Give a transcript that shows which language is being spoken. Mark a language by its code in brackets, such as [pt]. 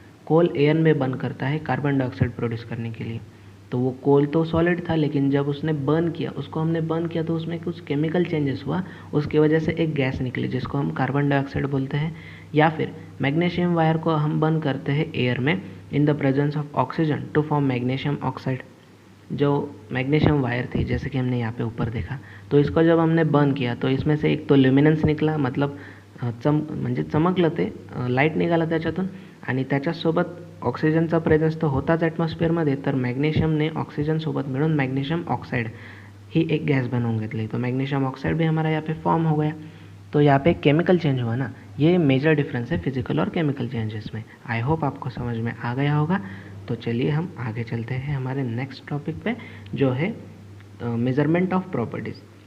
[hi] कोल air में burn करता है कार्बन डाइऑक्साइड प्रोड्यूस करने के लिए। तो वो कोल तो सॉलिड था, लेकिन जब उसने बर्न किया, उसको हमने बर्न किया तो उसमें कुछ केमिकल चेंजेस हुआ, उसकी वजह से एक गैस निकली जिसको हम कार्बन डाइऑक्साइड बोलते हैं। या फिर मैग्नीशियम वायर को हम बर्न करते हैं एयर में [en] In the presence of oxygen to form magnesium oxide. [hi] जो मैग्नीशियम वायर थी जैसे कि हमने यहाँ पे ऊपर देखा, तो इसको जब हमने बर्न किया तो इसमें से एक तो ल्युमिनन्स निकला, मतलब [mr] म्हणजे चमकलं ते, लाईट निघाला त्याच्यातून, आणि त्याच्यासोबत ऑक्सिजनचा प्रेझेन्स तो होताच ॲटमॉस्फिअरमध्ये, तर मॅग्नेशियमने ऑक्सीजनसोबत मिळून मैग्नीशियम ऑक्साइड ही एक गैस बनवून घेतली। [hi] तो मैग्नीशियम ऑक्साइड भी हमारा यहाँ पे फॉर्म हो गया। तो यहाँ पे केमिकल चेंज हुआ ना, ये मेजर डिफरेंस है फिजिकल और केमिकल चेंजेस में। आई होप आपको समझ में आ गया होगा। तो चलिए हम आगे चलते हैं हमारे नेक्स्ट टॉपिक पे, जो है मेजरमेंट ऑफ प्रॉपर्टीज़।